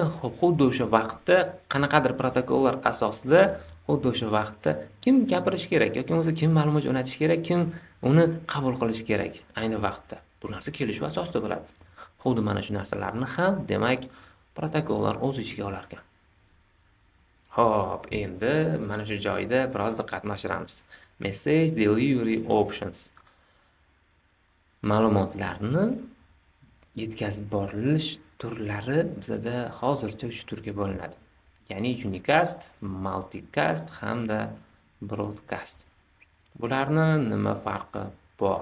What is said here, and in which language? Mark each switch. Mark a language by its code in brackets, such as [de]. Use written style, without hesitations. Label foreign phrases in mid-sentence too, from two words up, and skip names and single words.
[uz] Xuddi o'sha vaqtda qanaqadir protokollar asosida xuddi o'sha vaqtda kim gapirish kerak yoki bo'lmasa kim ma'lumot jo'natish kerak, kim uni qabul qilish kerak ayni vaqtda. Bu narsa kelishuv asosida bo'ladi. Xuddi mana shu narsalarni ham, demak, protokollar o'z ichiga olar ekan. Xo'p, endi mana shu joyda biroz diqqatni oshiramiz. [en] Message delivery options. [uz] Ma'lumotlarni yetkazib borilish turlari bizada hozircha 3 turga bo'linadi. Ya'ni unicast, multicast hamda broadcast. Bularni nima farqi bor?